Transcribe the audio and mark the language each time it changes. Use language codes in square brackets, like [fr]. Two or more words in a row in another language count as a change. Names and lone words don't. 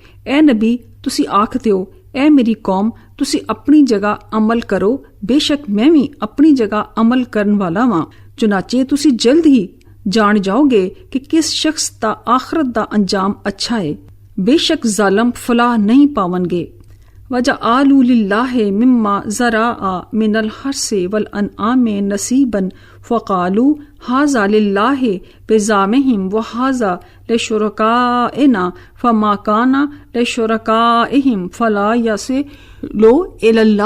[pa] ਐ ਨਬੀ, ਤੁਸੀਂ ਆਖਦੇ ਹੋ, ਐ ਮੇਰੀ ਕੌਮ, ਤੁਸੀਂ ਆਪਣੀ ਜਗ੍ਹਾ ਅਮਲ ਕਰੋ, ਬੇਸ਼ੱਕ ਮੈਂ ਵੀ ਆਪਣੀ ਜਗ੍ਹਾ ਅਮਲ ਕਰਨ ਵਾਲਾ ਵਾਂ। ਚੁਨਾਚੇ ਤੁਸੀਂ ਜਲਦ ਹੀ ਜਾਣ ਜਾਓਗੇ ਕਿ ਕਿਸ ਸ਼ਖਸ ਦਾ ਆਖਰਤ ਦਾ ਅੰਜਾਮ ਅੱਛਾ ਹੈ। ਬੇਸ਼ੱਕ ਜ਼ਾਲਮ ਫਲਾਹ ਨਹੀਂ ਪਾਵਨਗੇ। [ar] وَجَعَلُوا لِلَّهِ مِمَّا زَرَعَ مِنَ الْحَرْثِ وَالْأَنْعَامِ نَصِيبًا فَقَالُوا هَذَا لِلَّهِ بِزَعْمِهِمْ وَهَذَا لِشُرَكَائِنَا فَمَا كَانَ لِشُرَكَائِهِمْ فَلَا يَصِلُ إِلَى